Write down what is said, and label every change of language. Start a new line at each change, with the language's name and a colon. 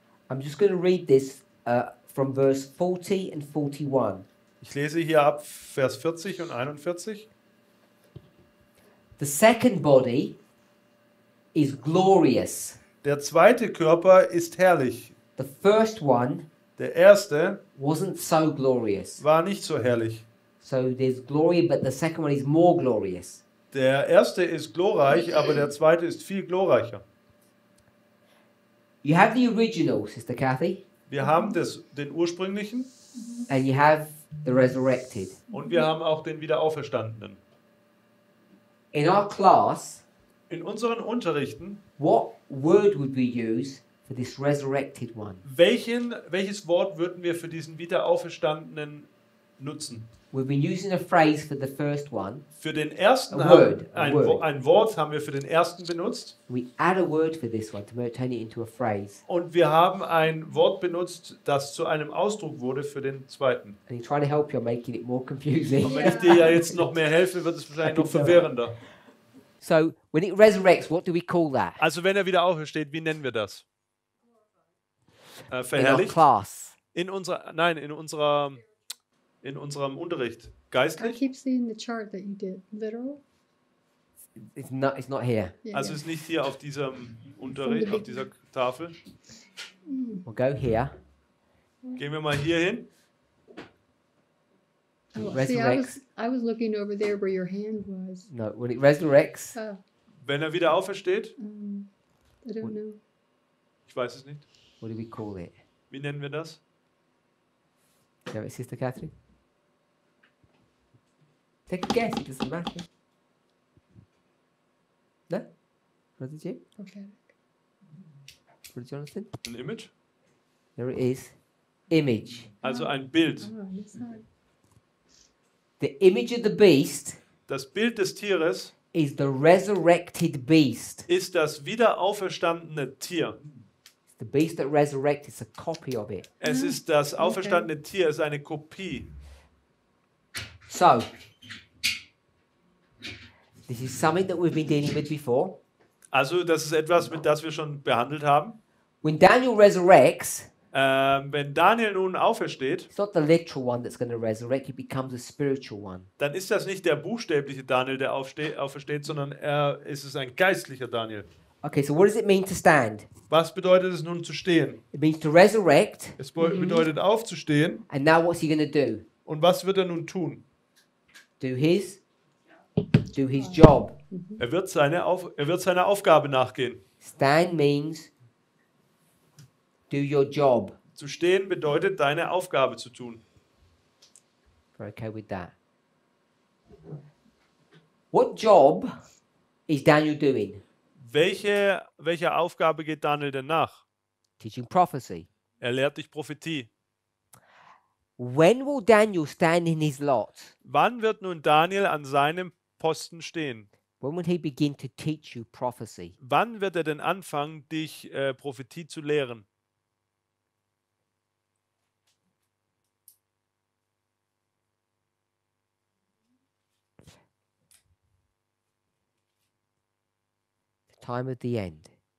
English: I'm just going to read this from verse 40 and 41.
German: Ich lese hier ab Vers 40 und 41.
English: The second body is glorious.
German: Der zweite Körper ist herrlich.
English: The first one
German: Der erste
English: wasn't so glorious.
German: war nicht so herrlich.
English: So there's glory, but the second one is more glorious.
German: Der erste ist glorreich, aber der zweite ist viel glorreicher.
English: You have the original, Sister Kathy,
German: Wir haben den ursprünglichen
English: and you have the resurrected.
German: und wir haben auch den Wiederauferstandenen.
English: In our class,
German: In unseren Unterrichten,
English: what word would we use for this resurrected one?
German: welches Wort würden wir für diesen Wiederauferstandenen nutzen?
English: We've been using a phrase for the first one.
German: Für den ersten
English: A word, a
German: ein
English: word.
German: Wort haben wir für den ersten benutzt
English: We add a word for this one to turn it into a phrase.
German: und wir haben ein Wort benutzt, das zu einem Ausdruck wurde für den zweiten.
English: And in trying to help you, I'm making it more confusing.
German: Und wenn ich dir ja jetzt noch mehr helfe, wird es wahrscheinlich noch verwirrender.
English: So when it resurrects, what do we call that?
German: Also wenn er wieder aufersteht, wie nennen wir das?
English: In our
German: Verherrlicht?
English: class.
German: In unserem Unterricht.
English: I
German: Geistlich?
English: keep seeing the chart that you did. Literal? It's not here. Yeah,
German: Also
English: yeah.
German: ist nicht hier auf diesem Unterricht, auf dieser Tafel.
English: We'll go here.
German: Gehen wir mal hier hin.
English: Oh, see, Resurrects. I was looking over there where your hand was. No, when it resurrects, Oh,
German: Wenn er wieder aufersteht,
English: I don't know.
German: ich weiß es nicht.
English: what do we call it?
German: Wie nennen wir das?
English: Know it, Sister Catherine? Take a guess, it doesn't matter. No? Brother Jim? Prophetic. Brother Jonathan?
German: Ein Image?
English: There it is. Image.
German: Also ein Bild.
English: Oh, that's hard. The image of the beast
German: Das Bild des Tieres
English: is the resurrected beast.
German: ist das wieder auferstandene Tier.
English: It's the beast that resurrected. It's a copy of it.
German: Es ist das auferstandene Tier, es ist eine Kopie.
English: So, this is something that we've been dealing with before.
German: Also das ist etwas, mit das wir schon behandelt haben.
English: When Daniel resurrects,
German: Wenn Daniel nun aufersteht,
English: it's not the literal one that's going to resurrect, it becomes a spiritual one.
German: dann ist das nicht der buchstäbliche Daniel, der aufersteht, sondern ist es ein geistlicher Daniel.
English: Okay, so what does it mean to stand?
German: Was bedeutet es nun zu stehen?
English: It means to resurrect,
German: Es bedeutet aufzustehen.
English: and now what's he going to do?
German: Und was wird er nun tun?
English: Do his job.
German: Er wird seiner Aufgabe nachgehen.
English: Stand means do your job.
German: Zu stehen bedeutet, deine Aufgabe zu tun.
English: We're okay with that. What job is Daniel doing?
German: Welcher Aufgabe geht Daniel denn nach?
English: Teaching prophecy.
German: Er lehrt dich Prophetie.
English: When will Daniel stand in his lot?
German: Wann wird nun Daniel an seinem Posten stehen?
English: When will he begin to teach you prophecy?
German: Wann wird er denn anfangen, dich Prophetie zu lehren?
English: The time of the end.